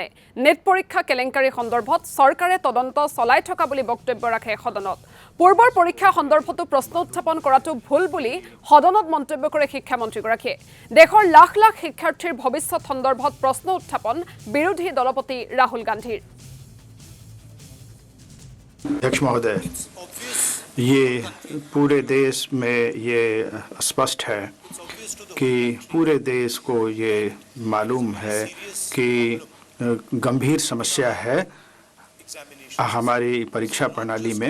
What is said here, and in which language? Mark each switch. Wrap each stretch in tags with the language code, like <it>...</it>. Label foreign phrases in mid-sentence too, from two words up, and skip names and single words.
<as>নিট পৰীক্ষা কেলেংকাৰী সন্দৰ্ভত চৰকাৰে তদন্ত চলাই থকা বুলি বক্তব্য ৰাখে সদনত। পূৰ্বৰ পৰীক্ষা সন্দৰ্ভতো প্ৰশ্ন উত্থাপন কৰাটো ভুল বুলি সদনত মন্তব্য কৰে শিক্ষামন্ত্ৰীগৰাকীয়ে। দেশৰ লাখ লাখ শিক্ষাৰ্থীৰ ভৱিষ্যত সন্দৰ্ভত প্ৰশ্ন উত্থাপন বিৰোধী দলপতি ৰাহুল গান্ধীৰ।</as> <hi>अध्यक्ष महोदय, ये पूरे देश में ये स्पष्ट है कि पूरे देश को ये मालूम है कि गंभीर समस्या है हमारी परीक्षा प्रणाली में।</hi>